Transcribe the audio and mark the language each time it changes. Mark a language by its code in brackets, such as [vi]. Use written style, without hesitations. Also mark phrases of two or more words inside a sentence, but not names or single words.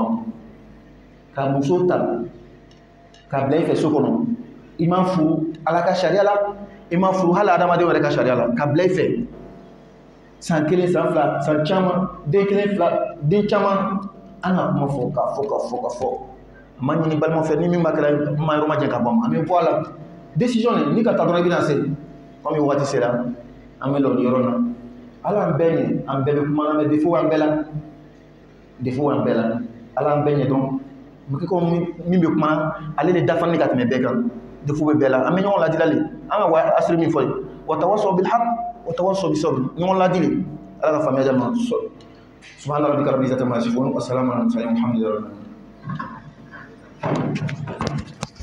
[bm] ban ka muso ta ka bila i fɛ so kɔnɔ i ma furu Ala ka sariya la i ma furu hali adamadenw yɛrɛ ka sariya la ka bila i fɛ san kelen san fila san caman den kelen fila den caman an ka kuma fɔ ka fɔ an b'a ɲini balimafɛ ni min b'a kɛra n ma yɔrɔ majɛ ka ban an bɛ bɔ a la décision ni ka taa dɔrɔn i bɛna se komi waati sera an bɛ lɔ yɔrɔ na Ala an bɛɛ ɲɛ an bɛɛ bɛ kuma na [fr] mais défaut [bm] b'an bɛɛ la Ala an bɛɛ ɲɛ dɔn mɔkɛ ko min bɛ kuma ale de dafalen ka tɛmɛ bɛɛ kan défaut bɛ bɛɛ la an bɛ ɲɔgɔn ladilali an ka asiri min fɔ [ar] وتواصوا بالحق وتواصوا بالصبر [bm] ɲɔgɔn ladili Ala ka faamuya ma [ar] سبحان ربك رب العزة عما يصفون وسلام على المرسلين والحمد لله رب العالمين